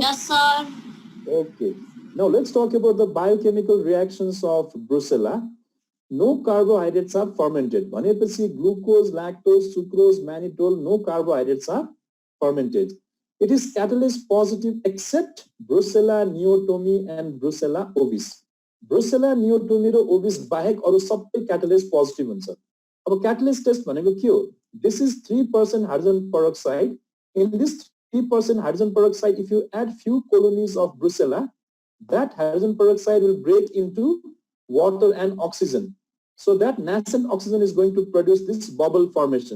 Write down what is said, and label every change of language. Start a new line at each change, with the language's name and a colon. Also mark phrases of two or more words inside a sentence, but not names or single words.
English: Yes, sir. Okay, now let's talk about the biochemical reactions of Brucella. No carbohydrates are fermented. भनेपछि glucose, lactose, sucrose, mannitol, no carbohydrates are fermented. It is catalase positive except Brucella neotomi and Brucella ovis.
Nepali: Brucella neotomi र ovis बाहेक अरु सबै
English: catalase positive
Nepali: हुन्छ. अब
English: catalase test
Nepali: भनेको के हो?
English: This is 3% hydrogen peroxide. In this 3% hydrogen peroxide, if you add few colonies of Brucella, that hydrogen peroxide will break into water and oxygen. So that nascent oxygen is going to produce this bubble formation.